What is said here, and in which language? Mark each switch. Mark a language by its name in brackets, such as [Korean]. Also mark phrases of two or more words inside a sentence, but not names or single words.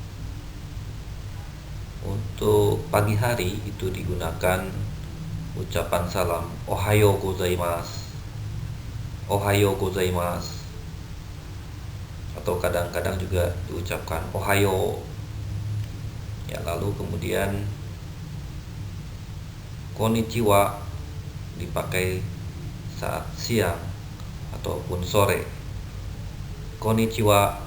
[Indonesian] Untuk pagi hari itu digunakan ucapan salam [Japanese] おはようございます、おはようございます, [Indonesian] atau kadang-kadang juga diucapkan ohayo. Ya, lalu kemudian konnichiwa dipakai saat siang ataupun sore. Konnichiwa.